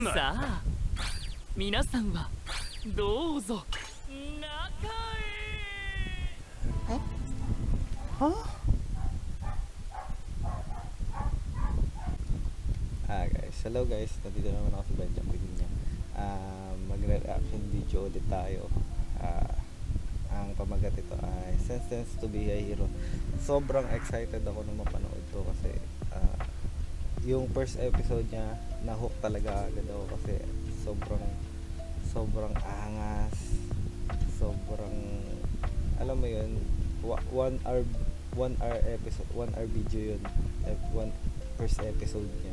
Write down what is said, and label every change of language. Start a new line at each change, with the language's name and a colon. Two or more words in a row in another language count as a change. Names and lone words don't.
Japanese: さあ皆さんはどうぞ中へ。 Huh?
English: Guys, hello guys,
Filipino: nandito naman ako sa Benjamin niya. Magre-
English: reaction video
Filipino: ulit tayo. Ang pamagat ito ay Sense to be a Hero. Sobrang excited ako na mapanood to kasi yung
English: first episode
Filipino: niya, na-hook talaga agad ako kasi sobrang angas, sobrang, alam mo yun,
English: 1 hour episode, 1 hour video
Filipino: yun,
English: first episode
Filipino: niya.